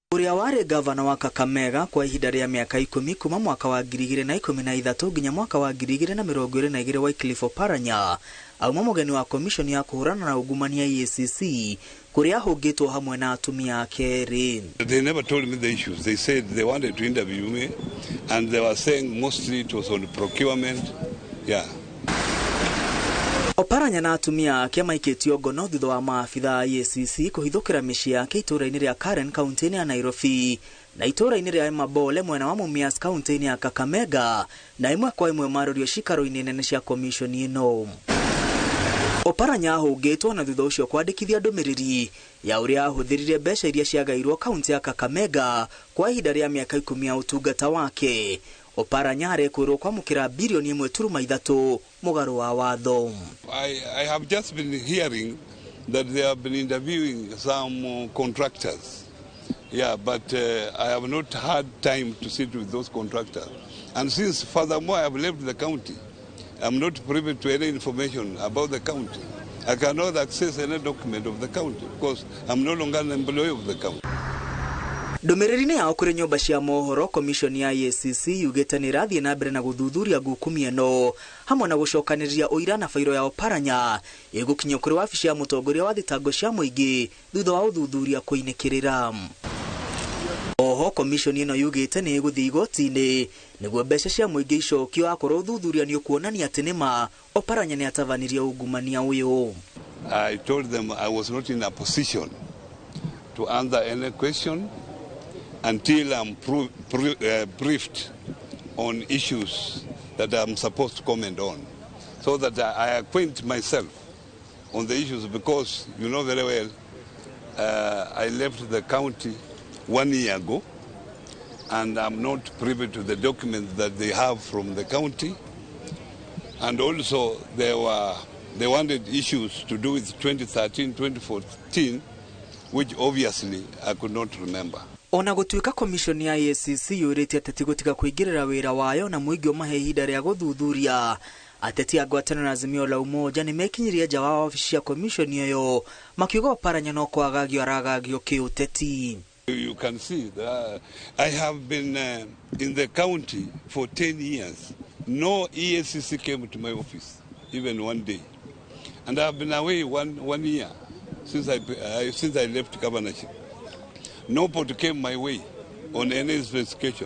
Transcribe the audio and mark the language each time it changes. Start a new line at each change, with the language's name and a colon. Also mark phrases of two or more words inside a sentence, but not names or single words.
Kikuyu: uria wari gavana wa Kakamega kwa ihinda rĩa miaka 10 kuma mwaka wa 2013 nginya mwaka wa 2022 Wycliffe Oparanya auma mugeni wa commission ya kuhurana na ungumania EACC kuria hungitwo hamwe na atumia eerĩ.
English: They never told me the issues. They said they wanted to interview me and they were saying mostly it was on procurement. Yeah.
Kikuyu: Oparanya na atumia ake maikĩtio ngono thutha wa maabitha EACC kuhithũkĩra mĩciĩ yake itũũra-inĩ rĩa Karen kaunti-inĩ ya Nairobi na itũũra-inĩ rĩa Mabole mwena wa Mumias kaunti-inĩ ya Kakamega na imwe kwa imwe marorio cikaro-inĩ nene cia commission ĩno. Oparanya ahũngĩtwo na thutha ũcio kwandĩkithia ndũmĩrĩri ya ũrĩa ahũthĩrire mbeca iria ciagairwo kaunti ya Kakamega kwa ihinda rĩa miaka 10 ya ũtungata wake. Oparanya arekwĩrwo kwamũkĩra bilioni 1.3 mũgarũ wa watho.
English: I have just been hearing that they have been interviewing some contractors. Yeah, but I have not had time to sit with those contractors. And since furthermore I have left the county, I'm not privy to any information about the county. I cannot access any document of the county because I'm no longer an employee of the county.
Kikuyu: Ndũmĩrĩri-inĩ yao kũrĩ nyũmba cia mohoro commission ya EACC yugĩte nĩ ĩrathiĩ na mbere na gũthuthuria ngukumi ĩno hamwe na gũcokanĩrĩria ũira na fairo ya Oparanya ĩgũkinyio kũrĩ wabici ya mũtongoria wa thitango cia mũingĩ thutha wa ũthuthuria kũinĩkĩrĩra. Oho commission ĩno yugĩte nĩ ĩgũthiĩ igoti-inĩ nĩguo mbeca cia mũingĩ icokio akorwo ũthuthuria nĩ ũkuonania atĩ nĩma Oparanya nĩ atabanirie ungumania ũyũ.
English: I told them I was not in a position to answer any question until I'm briefed on issues that I'm supposed to comment on, so that I acquaint myself on the issues, because you know very well I left the county 1 year ago and I'm not privy to the documents that they have from the county, and also they wanted issues to do with 2013, 2014, which obviously I could not remember.
Kikuyu: Ona gũtuĩka commission ya EACC yũrĩtie ateti gũtiga kũingĩrĩra wĩra wayo na mũingĩ ũmahe ihinda rĩa gũthuthuria, ateti a ngwatanĩro na Azimio la Umoja nĩ mekinyirie nja wa wabici ya commission ĩyo makiuga Oparanya no kwagagio aragagio kĩũteti.
English: You can see that I have been in the county for 10 years. No EACC came to my office even one day, and I have been away one year since I left governorship. Nobody came my way on any investigation.